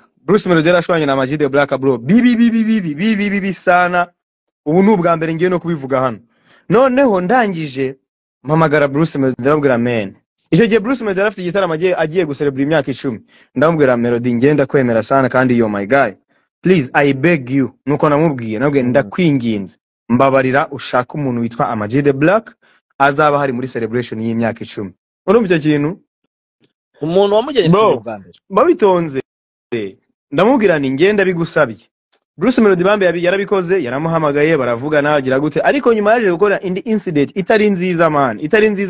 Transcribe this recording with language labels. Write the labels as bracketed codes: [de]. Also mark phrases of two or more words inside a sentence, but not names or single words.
[rw] Bruce Melody arashwanye na Amag the Black bro, bibi sana. Ubu n'ubwa mbere ngiye no kubivuga hano. Noneho ndangije mpamagara Bruce Melody, ndamubwira man, icyo gihe Bruce Melody afite igitaramo agiye gucelebrate imyaka 10. Ndamubwira Melody, ngenda kwemera sana kandi [en] yo my guy, please I beg you. [rw] Nuko namubwiye ndakwinginze, mbabarira ushaka umuntu witwa Amag the Black azaba hari muri celebration y'imyaka 10. Urumva icyo kintu? Umuntu wamujyanye bwa mbere babitonze. Ndamubwira ni ngenda bigusabye. Bruce Melody bambe yarabikoze, yaramuhamagaye, baravugana agira gute, ariko nyuma yaje gukora indi incident itari nziza man, itari nziza.